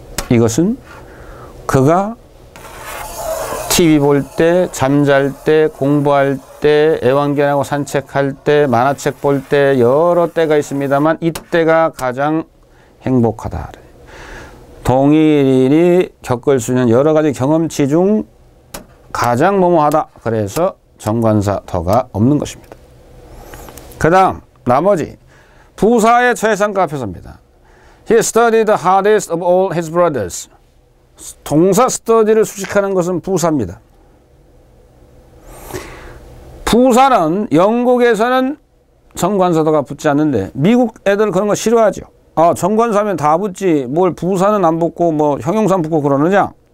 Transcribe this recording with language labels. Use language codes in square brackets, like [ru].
[ko] 이것은 그가 TV 볼 때, 잠잘 때, 공부할 때, 애완견하고 산책할 때, 만화책 볼 때 여러 때가 있습니다만 이때가 가장 행복하다. 동일인이 겪을 수 있는 여러 가지 경험치 중 가장 뭐뭐하다. 그래서 정관사 더가 없는 것입니다. 그 다음 나머지 부사의 최상급 앞에서입니다. [en] He studied the hardest of all his brothers. [ko] 동사 study를 수식하는 것은 부사입니다. 부사는 영국에서는 정관사도가 붙지 않는데 미국 애들 그런 거 싫어하죠. 아, 정관사면 다 붙지 뭘 부사는 안 붙고 뭐 형용사 붙고 그러느냐.